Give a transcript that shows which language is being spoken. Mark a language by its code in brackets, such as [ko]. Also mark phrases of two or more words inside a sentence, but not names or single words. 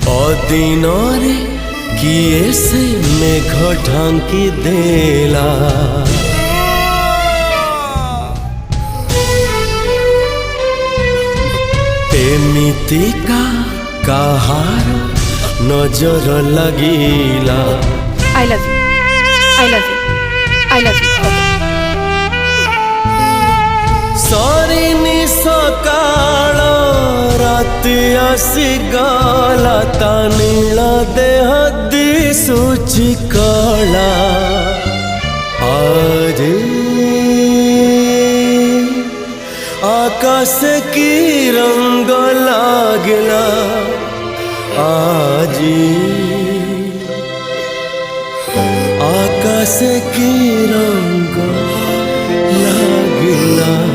[or] ଅଦିନରେ କିଏ ସେ ମେଘ ଢାଙ୍କି ଦେଲା। ଏମିତିକା କାହାର ନଜର ଲାଗିଲା। [en] I love you. I love you. I love you. [or] ସରିନି ସକାଳ ରାତି ଆସିଗଲା ତା ନୀଳ ଦେହ ଦିଶୁଛି କଳା। ଆରେ ଆକାଶ କି ରଙ୍ଗ ଲାଗିଲା ଆଜି। ଆକାଶ କି ରଙ୍ଗ ଲାଗିଲା।